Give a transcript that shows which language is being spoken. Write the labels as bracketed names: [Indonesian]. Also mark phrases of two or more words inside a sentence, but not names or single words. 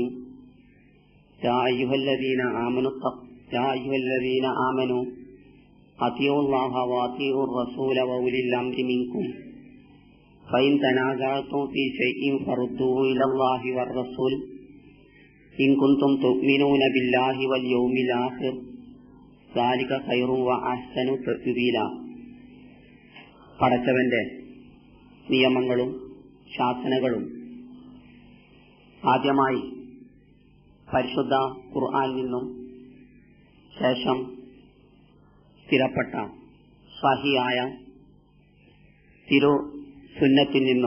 [Arabic] يا أيها الذين آمنوا أطيعوا الله وأطيعوا الرسول وأولي الأمر منكم فإن تنازعتم في شيء فردوه إلى الله والرسول إن كنتم تؤمنون بالله واليوم الآخر ذلك خير وأحسن تأويلا. [Malayalam] പടച്ചവന്റെ നിയമങ്ങളും ശാസനകളും ആദ്യമായി പരിശുദ്ധ ഖുർആനിൽ നിന്നും ശേഷം സ്ഥിരപ്പെട്ട സഹിയായ തിരു സുന്നത്തിൽ നിന്നും